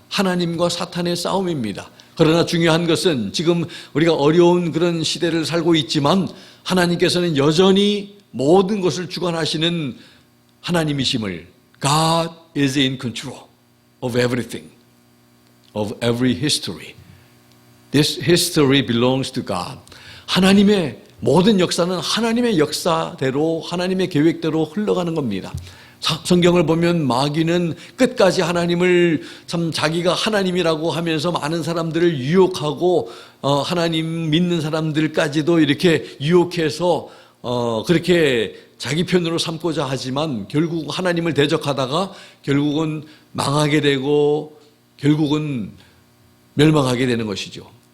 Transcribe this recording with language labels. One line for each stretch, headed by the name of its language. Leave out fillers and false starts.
Korean: 하나님과 사탄의 싸움입니다. 그러나 중요한 것은 지금 우리가 어려운 그런 시대를 살고 있지만 하나님께서는 여전히 모든 것을 주관하시는 하나님이심을,
English: God is in control of everything, of every history. This history belongs to God.
Korean: 하나님의 모든 역사는 하나님의 역사대로, 하나님의 계획대로 흘러가는 겁니다. 성경을 보면 마귀는 끝까지 하나님을 참 자기가 하나님이라고 하면서 많은 사람들을 유혹하고 하나님 믿는 사람들까지도 이렇게 유혹해서 그렇게 자기 편으로 삼고자 하지만 결국 하나님을 대적하다가 결국은 망하게 되고 결국은 멸망하게 되는 것이죠.